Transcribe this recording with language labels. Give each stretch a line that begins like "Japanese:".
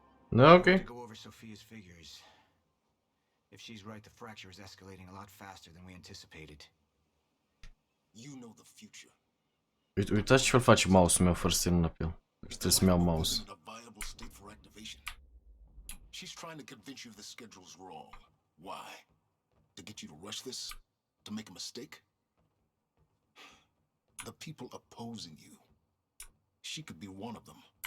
English: No, okay. To go over Sophia's figures. If she's right, the fracture is escalating a lot faster than we anticipated. You know the future.
Romanian: Uitați ce fel face mouse-ul meu fără să semnă pe el. Trebuie să-mi iau mouse.
English: A viable state for activation. She's trying to convince you the schedule's wrong. Why? To get you to rush this? To make a mistake? The people opposing you. She could be one of them.